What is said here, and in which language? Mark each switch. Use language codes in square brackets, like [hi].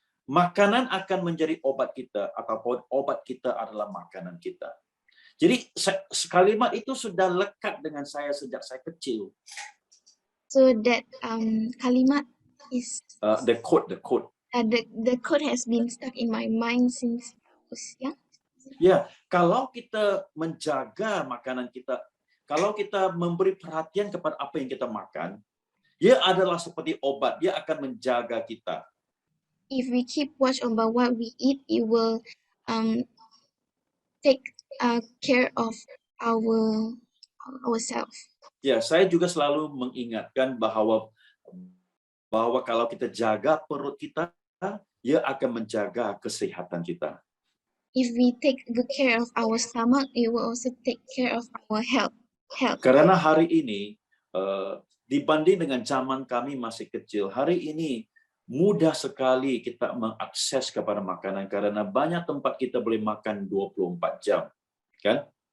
[ms] Makanan akan menjadi obat kita, ataupun obat kita adalah makanan kita. Jadi kalimat itu sudah lekat dengan saya sejak saya kecil. [en] so that [ms] kalimat [en] is The quote. the code has been stuck in my mind since I was young. [ms] Ya, kalau kita menjaga makanan kita, kalau kita memberi perhatian kepada apa yang kita makan, dia adalah seperti obat, dia akan menjaga kita. [en] If we keep watch about what we eat, it will take care of ourselves. [ms] Ya, saya juga selalu mengingatkan bahwa kalau kita jaga perut kita, dia akan menjaga kesehatan kita. [en] If we take good care of our stomach, it will also take care of our health. [ms] Karena hari ini, dibanding dengan zaman kami masih kecil, hari ini mudah sekali kita mengakses kepada makanan karena banyak tempat kita boleh makan 24 jam, kan?